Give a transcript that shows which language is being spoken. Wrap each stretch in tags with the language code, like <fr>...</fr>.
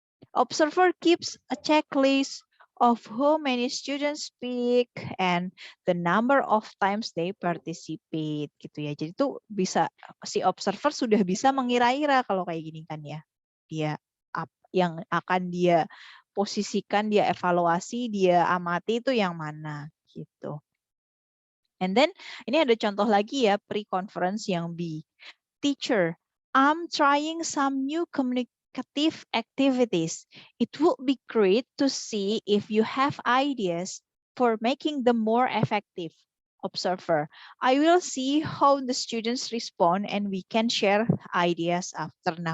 <en>Observer keeps a checklist of how many students speak and the number of times they participate</en> <id>gitu ya. Jadi itu bisa si observer sudah bisa mengira-ira kalau kayak gini kan ya. Dia yang akan dia posisikan, dia evaluasi, dia amati itu yang mana gitu.</id> <en>And then</en> <id>ini ada contoh lagi ya pre-conference yang B.</id> <en>Teacher, I'm trying some new communicative activities. It would be great to see if you have ideas for making them more effective. Observer, I will see how the students respond and we can share ideas after.</en>